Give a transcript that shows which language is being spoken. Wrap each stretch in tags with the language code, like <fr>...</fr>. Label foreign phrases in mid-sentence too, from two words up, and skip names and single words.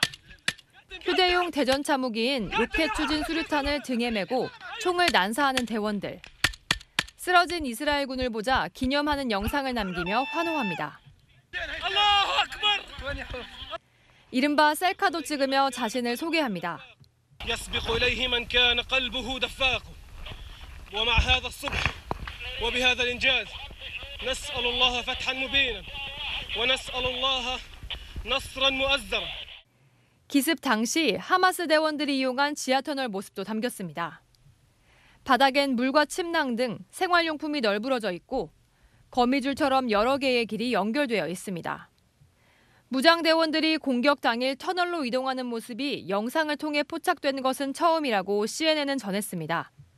<ko>휴대용 대전차 무기인 로켓 추진 수류탄을 등에 메고 총을 난사하는 대원들. 쓰러진 이스라엘군을 보자 기념하는 영상을 남기며 환호합니다. 이른바 셀카도 찍으며 자신을 소개합니다.</ko> <ar>يسبق إليه من كان قلبه دفاق ومع هذا الصبح وبهذا الإنجاز نسأل الله فتحا مبينا ونسأل الله نصرا مؤزرا.</ar> <ko>기습 당시 하마스 대원들이 이용한 지하터널 모습도 담겼습니다. 바닥엔 물과 침낭 등 생활용품이 널브러져 있고 거미줄처럼 여러 개의 길이 연결되어 있습니다. 무장대원들이 공격 당일 터널로 이동하는 모습이 영상을 통해 포착된 것은 처음이라고 CNN은 전했습니다.</ko>